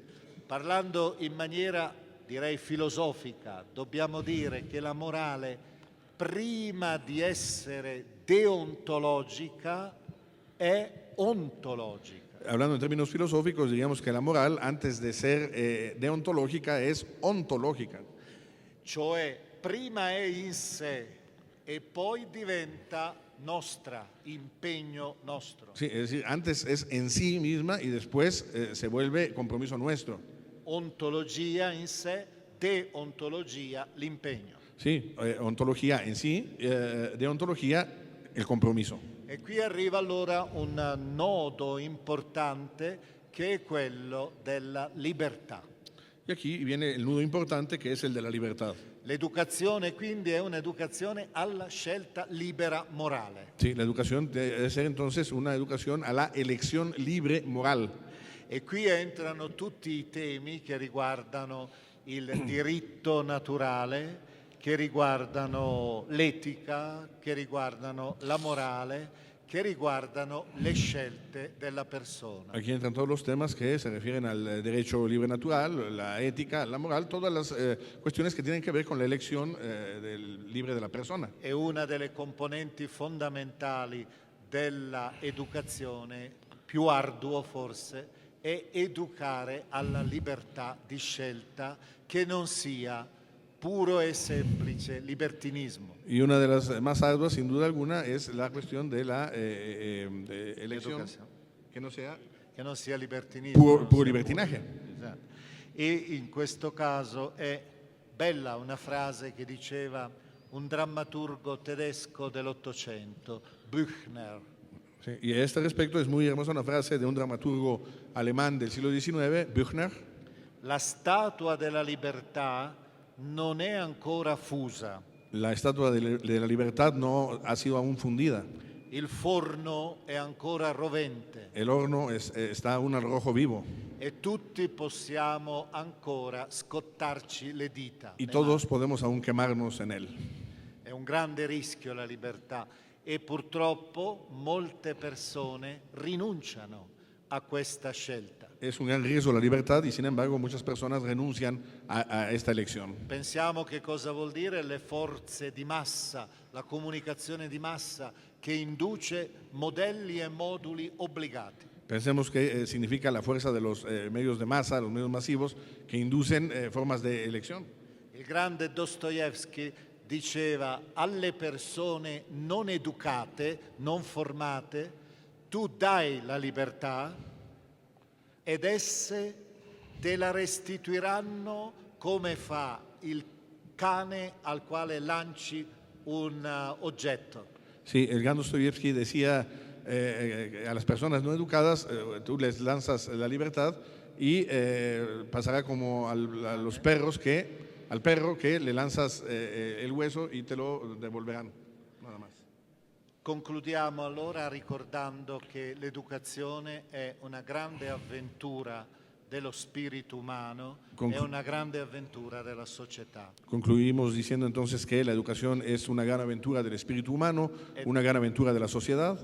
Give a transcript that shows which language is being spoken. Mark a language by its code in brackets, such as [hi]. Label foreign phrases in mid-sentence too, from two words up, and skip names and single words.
[it] Parlando in maniera, direi, filosofica, dobbiamo dire che la morale, prima di essere deontologica, è ontologica. [es] Hablando en términos filosóficos, diríamos que la moral, antes de ser deontológica, es ontológica. [it] Cioè, prima è in sé e poi diventa nostra, impegno nostro. [es] Sí, es decir, antes es en sí misma y después se vuelve compromiso nuestro. [it] Ontologia in sé, deontologia l'impegno. [es] Sí, ontología en sí, deontología el compromiso. [it] E qui arriva allora un nodo importante che è quello della libertà. [es] Y aquí viene el nudo importante que es el de la libertad. [it] L'educazione quindi è un'educazione alla scelta libera morale. [es] Sí, la educación debe ser entonces una educación a la elección libre moral. [it] E qui entrano tutti i temi che riguardano il diritto naturale, che riguardano l'etica, che riguardano la morale, che riguardano le scelte della persona. [es] Aquí entran todos los temas que se refieren al derecho libre natural, la ética, la moral, todas las cuestiones que tienen que ver con la elección libre de la persona. [it] È una delle componenti fondamentali della educazione, più arduo forse, è educare alla libertà di scelta che non sia puro e semplice libertinismo. [es] Y una de las más arduas, sin duda alguna, es la cuestión de la de elección que no sea [it] libertinismo. [es] puro libertinaje. [it] Esatto. E in questo caso è bella una frase che diceva un drammaturgo tedesco dell'Ottocento, Büchner. [es] Sí, y a este respecto es muy hermosa una frase de un dramaturgo alemán del siglo XIX, Büchner. [it] La statua della libertà non è ancora fusa. [es] La estatua de la libertad no ha sido aún fundida. [it] Il forno è ancora rovente. [es] El horno está aún al rojo vivo. [it] E tutti possiamo ancora scottarci le dita. [es] Y todos podemos aún quemarnos en él. [it] È un grande rischio la libertà e purtroppo molte persone rinunciano a questa scelta. [es] Es un gran riesgo la libertad y sin embargo muchas personas renuncian a esta elección. [it] Pensiamo che cosa vuol dire le forze di massa, la comunicazione di massa che induce modelli e moduli obbligati. [es] Pensemos qué significa la fuerza de los medios de masa, los medios masivos, que inducen formas de elección. [it] Il grande Dostoevsky diceva alle persone non educate, non formate, tu dai la libertà ed esse te la restituiranno come fa il cane al quale lanci un oggetto. [es] Sí, el gran Dostoyevsky decía a las personas no educadas, tú les lanzas la libertad y pasará como al perro que le lanzas el hueso y te lo devolverán, nada más. [it] Concludiamo allora ricordando che l'educazione è una grande avventura dello spirito umano, è una grande avventura della società. [es] Concluimos diciendo entonces que la educación es una gran aventura del espíritu humano, una gran aventura de la sociedad.